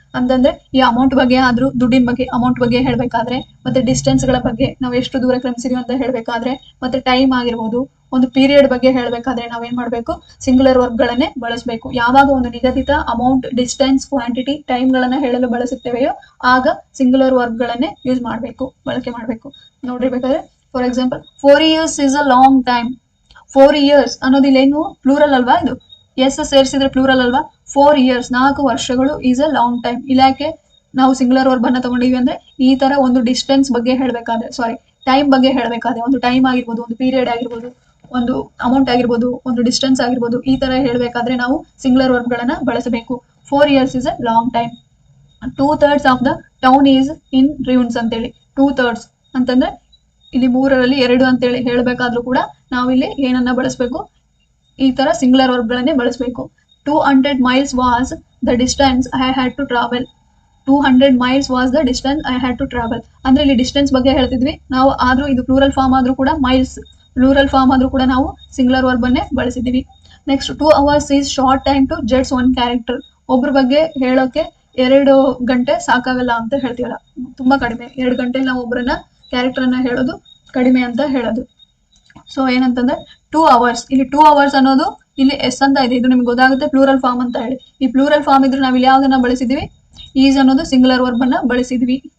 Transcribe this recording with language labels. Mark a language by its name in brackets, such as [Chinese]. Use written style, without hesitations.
[Kannada] ಅಂತಂದ್ರೆ ಈ ಅಮೌಂಟ್ ಬಗ್ಗೆ ಆದ್ರೂ, ದುಡ್ಡಿನ ಬಗ್ಗೆ ಅಮೌಂಟ್ ಬಗ್ಗೆ ಹೇಳ್ಬೇಕಾದ್ರೆ, ಮತ್ತೆ ಡಿಸ್ಟೆನ್ಸ್ ಗಳ ಬಗ್ಗೆ ನಾವು ಎಷ್ಟು ದೂರ ಕ್ರಮಿಸಿದೀವಿ ಅಂತ ಹೇಳ್ಬೇಕಾದ್ರೆ, ಮತ್ತೆ ಟೈಮ್ ಆಗಿರ್ಬೋದು, ಒಂದು ಪೀರಿಯಡ್ ಬಗ್ಗೆ ಹೇಳ್ಬೇಕಾದ್ರೆ ನಾವೇನ್ ಮಾಡ್ಬೇಕು, ಸಿಂಗುಲರ್ ವರ್ಬ್ ಗಳನ್ನೇ ಬಳಸಬೇಕು. ಯಾವಾಗ ಒಂದು ನಿಗದಿತ ಅಮೌಂಟ್, ಡಿಸ್ಟೆನ್ಸ್, ಕ್ವಾಂಟಿಟಿ, ಟೈಮ್ ಗಳನ್ನ ಹೇಳಲು ಬಳಸುತ್ತೇವೆಯೋ ಆಗ ಸಿಂಗುಲರ್ ವರ್ಬ್ ಗಳನ್ನೇ ಯೂಸ್ ಮಾಡಬೇಕು, ಬಳಕೆ ಮಾಡಬೇಕು. ನೋಡಿರ್ಬೇಕಾದ್ರೆ [English] For example, 4 years is a long time. 4 years [Kannada] ಅನ್ನೋದು ಇಲ್ಲೇನು ಪ್ಲೂರಲ್ ಅಲ್ವಾ, ಇದು ಎಸ್ ಸೇರಿಸಿದ್ರೆ ಪ್ಲೂರಲ್ ಅಲ್ವಾ. 4 years 4 ವರ್ಷಗಳು [English] Is a long time. [Kannada] ಇಲಾಖೆ ನಾವು ಸಿಂಗುಲರ್ ವರ್ಬ್ ಅನ್ನ ತಗೊಂಡಿವಿ ಅಂದ್ರೆ ಈ ತರ ಒಂದು ಡಿಸ್ಟೆನ್ಸ್ ಬಗ್ಗೆ ಹೇಳ್ಬೇಕಾದ್ರೆ, ಸಾರಿ ಟೈಮ್ ಬಗ್ಗೆ ಹೇಳ್ಬೇಕಾದ್ರೆ, ಒಂದು ಟೈಮ್ ಆಗಿರ್ಬೋದು, ಒಂದು ಪೀರಿಯಡ್ ಆಗಿರ್ಬೋದು, ಒಂದು ಅಮೌಂಟ್ ಆಗಿರ್ಬೋದು, ಒಂದು ಡಿಸ್ಟೆನ್ಸ್ ಆಗಿರ್ಬೋದು, ಈ ತರ ಹೇಳ್ಬೇಕಾದ್ರೆ ನಾವು ಸಿಂಗುಲರ್ ವರ್ಬ್ ಗಳನ್ನ ಬಳಸಬೇಕು. [English] 4 years is a long time. 2/3 of the town is in ruins [Kannada] ಅಂತೇಳಿ. 2/3 ಅಂತಂದ್ರೆ ಇಲ್ಲಿ 3/2 ಅಂತೇಳಿ ಹೇಳ್ಬೇಕಾದ್ರೂ ಕೂಡ ನಾವಿಲ್ಲಿ ಏನನ್ನ ಬಳಸಬೇಕು, ಈ ತರ ಸಿಂಗುಲರ್ ವರ್ಬ್ ಗಳನ್ನೇ ಬಳಸಬೇಕು. [English] 200 miles was the distance I had to travel. 200 miles was the distance I had to travel. [Kannada] ಅಂದ್ರೆ ಇಲ್ಲಿ ಡಿಸ್ಟೆನ್ಸ್ ಬಗ್ಗೆ ಹೇಳ್ತಿದ್ವಿ ನಾವು, ಆದ್ರೂ ಇದು ಪ್ಲೂರಲ್ ಫಾರ್ಮ್ ಆದ್ರೂ ಕೂಡ, ಮೈಲ್ಸ್ ಪ್ಲೂರಲ್ ಫಾರ್ಮ್ ಆದ್ರೂ ಕೂಡ ನಾವು ಸಿಂಗುಲರ್ ವರ್ಬ್ ಅನ್ನೇ ಬಳಸಿದೀವಿ. [English] Next, 2 hours is short time to judge one character. [Kannada] ಒಬ್ರ ಬಗ್ಗೆ ಹೇಳೋಕೆ 2 ಗಂಟೆ ಸಾಕಾಗಲ್ಲ ಅಂತ ಹೇಳ್ತೀವಲ್ಲ, ತುಂಬಾ ಕಡಿಮೆ. 2 ಗಂಟೆ ನಾವು ಒಬ್ಬರನ್ನ ಕ್ಯಾರೆಕ್ಟರ್ ಅನ್ನ ಹೇಳೋದು ಕಡಿಮೆ ಅಂತ ಹೇಳೋದು. ಸೊ ಏನಂತಂದ್ರೆ [English] 2 hours, [Kannada] ಇಲ್ಲಿ 2 hours ಅನ್ನೋದು ಇಲ್ಲಿ ಎಸ್ ಅಂತ ಇದೆ, ಇದು ನಿಮ್ಗೆ ಗೊತ್ತಾಗುತ್ತೆ ಪ್ಲೂರಲ್ ಫಾರ್ಮ್ ಅಂತ ಹೇಳಿ. ಈ ಪ್ಲೂರಲ್ ಫಾರ್ಮ್ ಇದ್ರೆ ನಾವು ಇಲ್ಲಿ ಯಾವ್ದನ್ನ ಬಳಸಿದೀವಿ, ಈಸ್ ಅನ್ನೋದು ಸಿಂಗುಲರ್ ವರ್ಬ್ ಅನ್ನ ಬಳಸಿದ್ವಿ.